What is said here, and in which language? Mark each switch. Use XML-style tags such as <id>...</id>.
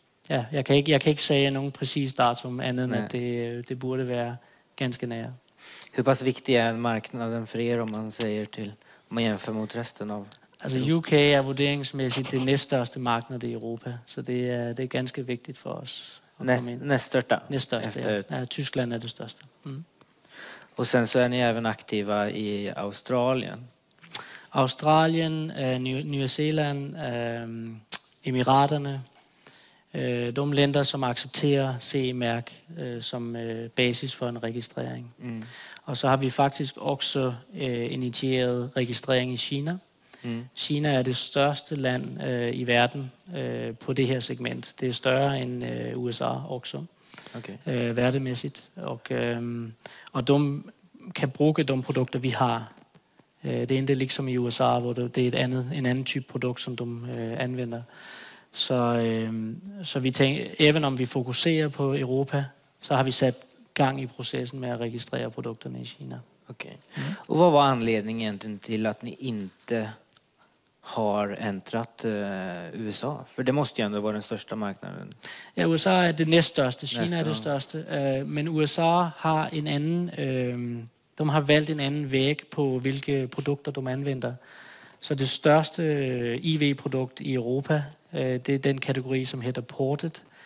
<da>Ja, jeg kan ikke sige nogen præcis datum andet end at det burde være ganske nære.</da> <sv>Hur pass viktig är marknaden för er om man jämför mot resten av?</sv> <da>Altså UK er vurderingsmæssigt det næststørste marked i Europa, så det er ganske vigtigt for os. Næststørste, ja. Tyskland er det største.</da> <sv>Och sen så är ni även aktiva i Australien.</sv> <da>Australien, New Zealand, Emiraterne,</da> <sv>de länder som</sv> <da>accepterer CE-mærk som basis for en registrering. Og så har vi faktisk også initieret registrering i Kina. Kina er det største land i verden på det her segment. Det er større end USA også, værdemæssigt. Og de kan bruge de produkter, vi har. Det er ikke ligesom i USA, hvor det er en anden type produkt, som de anvender. Så vi tænker, even om vi fokuserer på Europa, så har vi sat gang i processen med at registrere produkterne i Kina. Okay.</da> <sv>Och vad var anledningen egentligen till att ni inte har äntrat USA? För det måste ju ändå vara den största marknaden.</sv> <da>Ja, USA er det næststørste. Kina er det største. Men USA har en anden... de har valgt en anden væg på, hvilke produkter de anvender. Så det største IV-produkt i Europa, det er den kategori, som hedder Ported.</da>